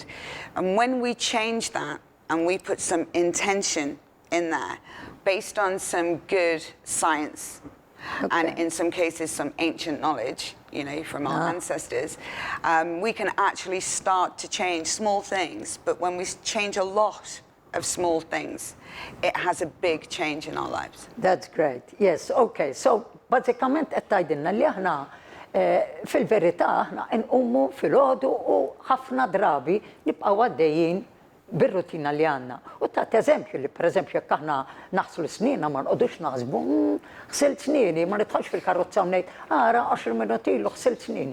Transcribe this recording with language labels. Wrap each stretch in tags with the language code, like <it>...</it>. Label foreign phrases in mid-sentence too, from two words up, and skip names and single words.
<en>And when we change that and we put some intention in there based on some good science, and in some cases some ancient knowledge, you know, from our ancestors, we can actually start to change small things. But when we change a lot of small things, it has a big change in our lives. That's great. Yes, okay. So,</en> <mt>bażikament qed tgħidilna li aħna fil-verità aħna nqumu fil-għodu u ħafna drabi nibqgħu għaddejjin bir-rutina li għandna. U ta' eżempju li pereżempju jekk aħna naħslu snina ma nqogħdux naħsbu ħsilt snieni, ma nidħolx fil-karozza u ngħid ara 10 minuti ilu ħsilt snieni.</mt>